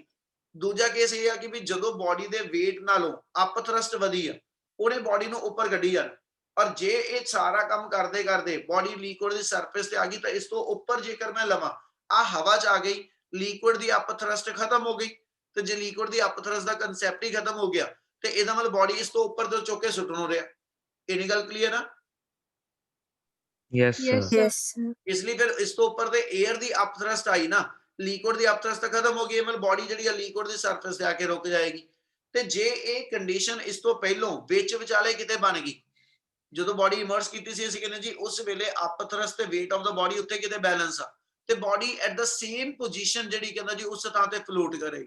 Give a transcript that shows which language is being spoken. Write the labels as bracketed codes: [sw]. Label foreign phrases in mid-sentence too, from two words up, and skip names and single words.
[pa] ਦੂਜਾ ਕੇਸ ਇਹ ਆ ਕਿ ਵੀ ਜਦੋਂ ਬਾਡੀ ਦੇ weight ਨਾਲੋਂ [en] up thrust [pa] ਵਧੀ ਆ, ਉਹਨੇ ਬਾਡੀ ਨੂੰ ਉੱਪਰ ਕੱਢੀ ਜਾਣਾ, ਔਰ ਜੇ ਇਹ ਸਾਰਾ ਕੰਮ ਕਰਦੇ [en] body liquid [pa] ਦੀ ਸਰਫੇਸ ਤੇ ਆ ਗਈ, ਤਾਂ ਇਸ ਤੋਂ ਉੱਪਰ ਜੇਕਰ ਮੈਂ ਲਵਾਂ ਆ ਹਵਾ ਚ ਆ ਗਈ, ਲਿਕੁਇਡ ਦੀ [en] up thrust [pa] ਖਤਮ ਹੋ ਗਈ, ਤੇ ਜੇ ਲਿਕੁਇਡ ਦੀ [en] up thrust [pa] ਦਾ ਕਨਸੈਪਟ ਹੀ ਖਤਮ ਹੋ ਗਿਆ, ਤੇ ਇਹਦਾ ਮਤਲਬ ਬਾਡੀ ਇਸ ਤੋਂ ਉੱਪਰ ਤੋਂ ਚੁੱਕ ਕੇ ਸੁੱਟਣ ਹੋ ਰਿਹਾ। ਇਹਨੀ ਗੱਲ ਕਲੀਅਰ ਆ? [en] Yes, sir. Yes, sir. [pa] ਇਸ ਲਈ ਫਿਰ ਇਸ ਤੋਂ ਉੱਪਰ ਤੇ 에ਅਰ ਦੀ [en] up thrust [pa] ਆਈ ਨਾ, ਲਿਕੁਇਡ ਦੀ [en] up thrust [pa] ਤਾਂ ਖਤਮ ਹੋ ਗਈ, ਮਤਲਬ ਬਾਡੀ ਜਿਹੜੀ ਆ ਲਿਕੁਇਡ ਦੀ ਸਰਫੇਸ ਤੇ ਆ ਕੇ ਰੁਕ ਜਾਏਗੀ। ਤੇ ਜੇ ਇਹ ਕੰਡੀਸ਼ਨ ਇਸ ਤੋਂ ਪਹਿਲਾਂ ਵਿੱਚ ਵਿਚਾਲੇ ਕਿਤੇ ਬਣ ਗਈ, ਜਦੋਂ ਬਾਡੀ ਇਮਰਸ ਕੀਤੀ ਸੀ, ਅਸੀਂ ਕਹਿੰਦੇ ਜੀ ਉਸ ਵੇਲੇ [en] up thrust [pa] ਤੇ [en] weight of the body [pa] ਉੱਤੇ ਕਿਤੇ ਬੈਲੈਂਸ ਆ, ਤੇ [en] body at the same position [pa] ਜਿਹੜੀ ਕਹਿੰਦਾ ਜੀ ਉਸ ਥਾਂ ਤੇ ਫਲੋਟ ਕਰੇਗੀ।